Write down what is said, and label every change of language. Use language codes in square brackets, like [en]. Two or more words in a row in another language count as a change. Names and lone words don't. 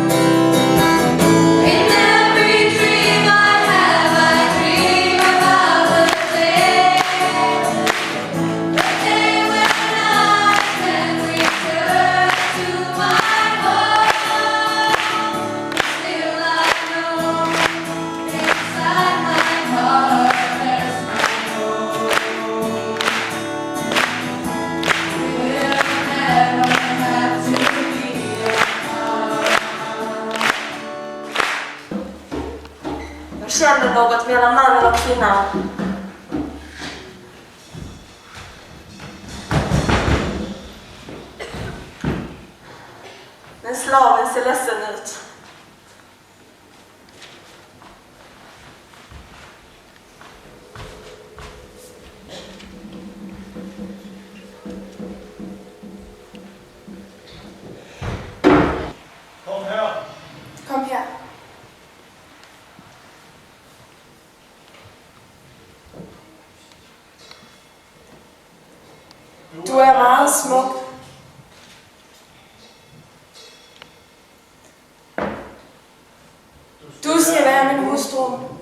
[en] In every dream I have, I dream about the day when I can return to my home. Still I know inside my heart there's my home. We'll never have to be apart. [sv] Jag känner något mellan mannen och kvinnan. Men slaven ser ledsen ut. [da] Kom her. Kom her. Du er meget smuk. Du skal være min hustru.